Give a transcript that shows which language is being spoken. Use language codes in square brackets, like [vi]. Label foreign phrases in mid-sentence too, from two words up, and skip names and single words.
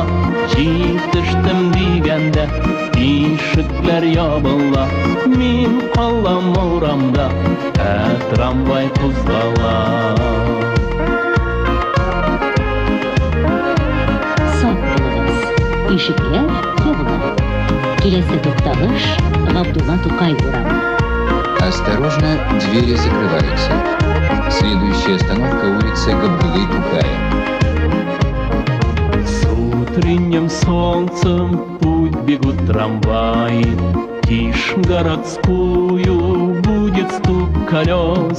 [tt] Җитештем дигәндә, ишекләр ябыла, мин калам урамда, трамвай кузгала. Сак булыгыз, ишекләр ябыла. Киләсе тукталыш Габдулла Тукай урамы. [ru] Осторожно, двери закрываются. Следующая остановка улица Габдуллы Тукая. С утренним солнцем путь бегут трамваи, тишь городскую будет стук колес.